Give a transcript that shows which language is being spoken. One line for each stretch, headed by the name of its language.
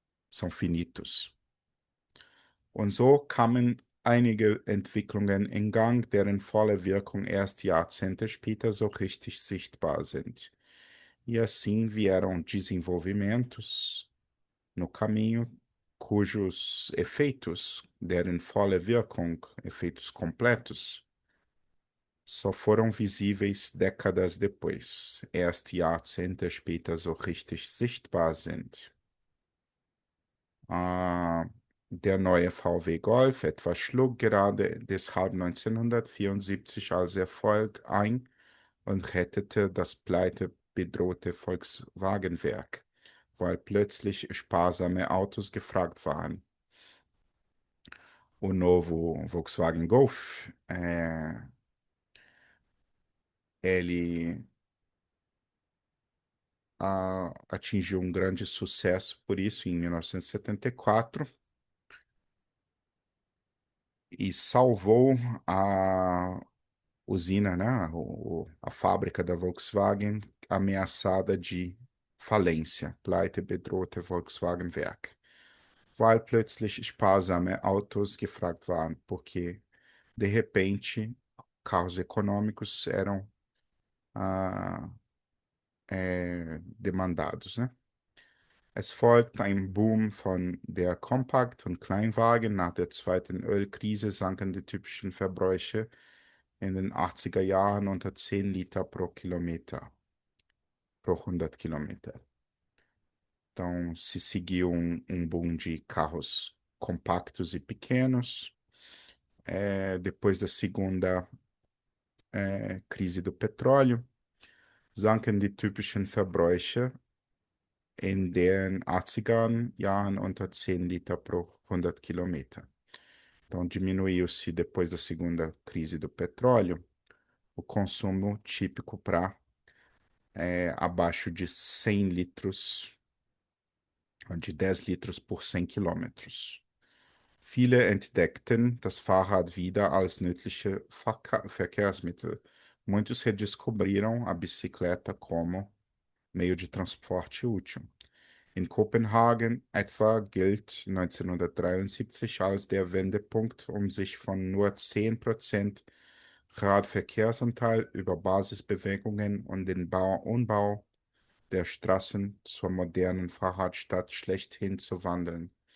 Portuguese: São finitos.
German: Und so kamen einige Entwicklungen in Gang, deren volle Wirkung erst Jahrzehnte später so richtig sichtbar sind.
Portuguese: E assim vieram desenvolvimentos no caminho cujos efeitos,
German: deren volle Wirkung,
Portuguese: efeitos completos, só foram visíveis décadas depois,
German: erst Jahrzehnte später so richtig sichtbar sind. Der neue VW Golf etwa schlug gerade deshalb 1974 als Erfolg ein und rettete das pleitebedrohte Volkswagenwerk, weil plötzlich sparsame Autos gefragt waren.
Portuguese: O novo Volkswagen Golf, ele atingiu um grande sucesso por isso em 1974 e salvou a usina, né, a fábrica da Volkswagen ameaçada de falência,
German: Pleite bedrohte Volkswagenwerk, weil plötzlich sparsame Autos gefragt waren,
Portuguese: porque de repente carros econômicos eram ah, demandados, né?
German: Es folgt ein Boom von der Kompakt- und Kleinwagen. Nach der zweiten Ölkrise sanken die typischen Verbräuche in den 80er Jahren unter 10 Liter pro Kilometer, pro 100 Kilometer.
Portuguese: Então, se seguiu um boom de carros compactos e pequenos. Depois da segunda crise do petróleo,
German: sanken die typischen Verbräuche in den 80er Jahren unter 10 Liter pro 100 Kilometer.
Portuguese: Então, diminuiu-se depois da segunda crise do petróleo o consumo típico para abaixo de 100 litros, de 10 litros por 100 Kilometers.
German: Viele entdeckten das Fahrrad wieder als nützliche Verkehrsmittel.
Portuguese: Muitos redescobriram a bicicleta como meio de transporte útil.
German: In Kopenhagen etwa gilt 1973 als der Wendepunkt, um sich von nur 10% Radverkehrsanteil über Basisbewegungen und den Umbau der Straßen zur modernen Fahrradstadt schlechthin zu wandeln.